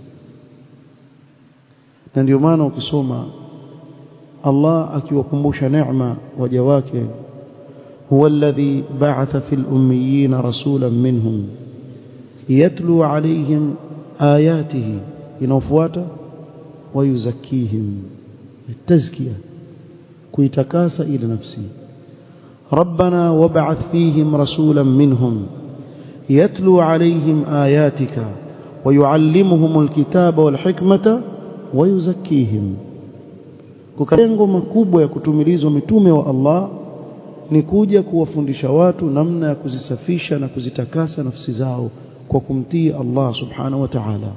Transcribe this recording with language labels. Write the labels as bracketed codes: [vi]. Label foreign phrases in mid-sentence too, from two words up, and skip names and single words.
[sw] Na ndio maana ukisoma Allah akiwakumbusha neema waja wake, huwa [ar] الذي بعث في الأميين رسولا منهم يتلو عليهم آياته, [sw] inafuata wayuzakkihim, tazkiya, kuitakasa ile nafsi. [ar] ربنا وابعث فيهم رسولا منهم يتلو عليهم آياتك ويعلمهم الكتاب والحكمة ويزكيهم. [sw] Kwa lengo makubwa ya kutumilizwa mitume wa Allah ni kuja kuwafundisha watu namna ya kuzisafisha na kuzitakasa nafsi zao kwa kumtii Allah [ar] سبحانه وتعالى.